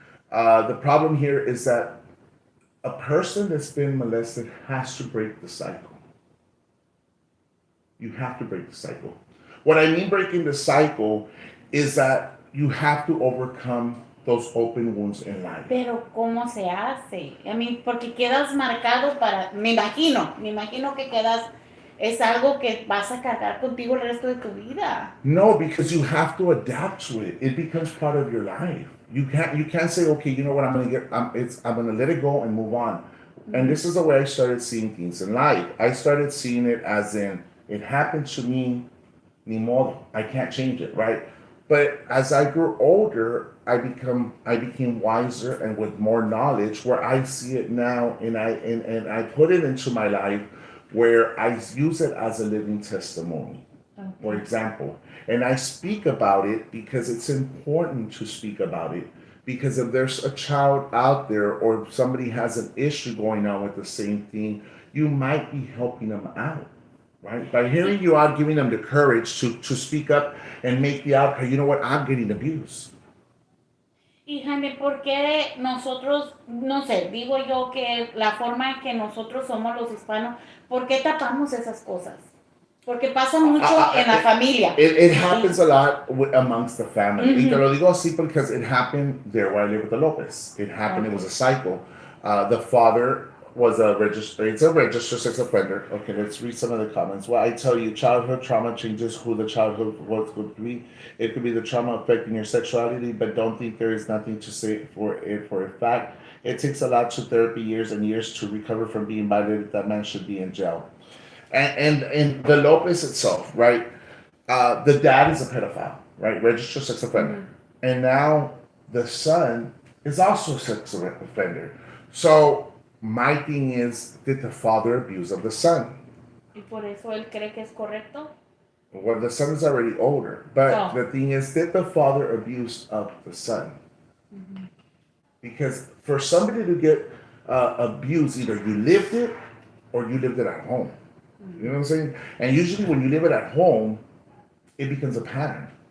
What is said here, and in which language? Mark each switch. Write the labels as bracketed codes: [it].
[en] The problem here is that a person that's been molested has to break the cycle. You have to break the cycle. What I mean breaking the cycle is that you have to overcome those open wounds in life. [es] Pero ¿cómo se hace? [en] I mean, [es] porque quedas marcado para, me imagino que quedas, es algo que vas a cargar contigo el resto de tu vida. [en] No, because you have to adapt to it. It becomes part of your life. You can't say, okay, you know what, I'm gonna let it go and move on. And this is the way I started seeing things in life. I started seeing it as in it happened to me, [es] ni modo. [en] I can't change it, right? But as I grew older, I became wiser and with more knowledge where I see it now and I put it into my life where I use it as a living testimony. For example, and I speak about it because it's important to speak about it Because if there's a child out there or somebody has an issue going on with the same thing, you might be helping them out, right? By hearing you out, giving them the courage to speak up and make the outcome. You know what? I'm getting abused. [es] Y Jaime, ¿por qué nosotros, no sé, digo yo que la forma en que nosotros somos los hispanos, ¿por qué tapamos esas cosas? Porque pasa mucho en la familia. [en] It happens a lot amongst the family. [es] Y te Mhm. lo digo así [en] because it happened there where I live with the Lopez. It happened, it was a cycle. The father was it's a registered sex offender. Okay, let's read some of the comments. Well, I tell you, childhood trauma changes who the childhood was going to be. It could be the trauma affecting your sexuality, but don't think there is nothing to say for it for a fact. It takes a lot to therapy, years and years to recover from being violated. That man should be in jail. And the Lopez itself, right? The dad is a pedophile, right? Registered sex offender. And now the son is also a sex offender. So my thing is, did the father abuse of the son? [es] Y por eso él cree que es correcto. [en] Well, the son is already older. But Oh. the thing is, did the father abuse of the son? Because for somebody to get abused, either you lived it or you lived it at home. You know what I'm saying? And usually when you live it at home, it becomes a pattern.